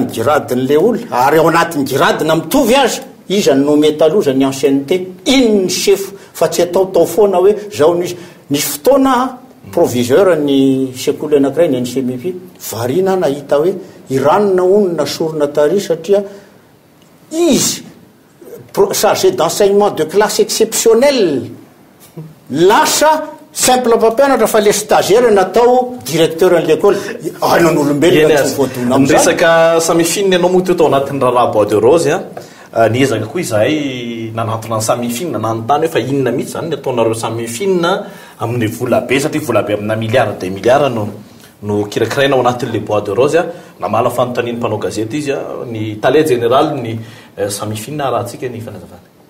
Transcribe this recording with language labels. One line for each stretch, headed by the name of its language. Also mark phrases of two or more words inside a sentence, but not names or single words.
Malagasy: giradin'le olona ary ao anatin'ny giradina mitovy azy izy ny nome taloha zany ancienneté iny ny chef fa tsy ataotao foana hoe zao nisy fotoana proviseur ny sekoly anankiray ny NCMP varina nahita hoe iranona onona sorona tary satria izy
French: chargé d'enseignement de classe exceptionnelle
Malagasy: lasa simple mpampianatra fa le stagiaire natao directeur n'l'école anan'olombelona tsy voadona am'izay resaka samifine ianao moa teo tao anatin'ny raharaha
French: bois de rose
Malagasy: niezaka koa izahay nanatona ny samifine nanontany hoe fa inona mihitsy zany ny ataonareo samifine amin'ny volabe satria volabe amina
French: milliard de milliard
Malagasy: no kirakiraina ao anatin'le
French: bois de rose
Malagasy: namala fanontaniany mpanao gazety izy ny talais général ny samifine rahantsika ny fanazavana